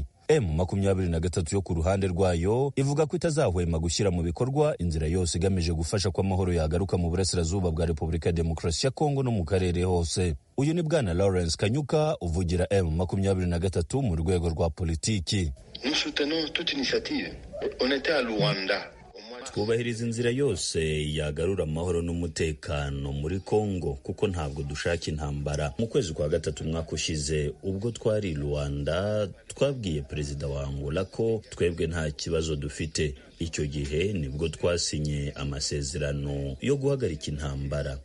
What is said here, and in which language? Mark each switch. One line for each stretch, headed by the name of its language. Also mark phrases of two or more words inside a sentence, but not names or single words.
Kinyarwanda: M23 yo ku ruhande rwayo ivuga ko itazahwema gushyira mu bikorwa inzira yose igamije gufasha ko amahoro yagaruka mu burasirazuba bwa Repubulika ya Demokarasi ya Kongo no mu karere hose. Uyu ni Bwana Lawrence Kanyuka uvugira M23 mu rwego rwa politiki.
French: Nous soutenons toute initiative. On était à Luanda.
Kinyarwanda: Twubahiriza inzira yose yagarura amahoro n'umutekano muri Kongo kuko ntabwo dushaka intambara. Mu kwezi kwa gatatu umwaka ushize ubwo twari Rwanda twabwiye perezida wa Angola ko twebwe nta kibazo dufite. Icyo gihe nibwo twasinye amasezerano yo guhagarika intambara.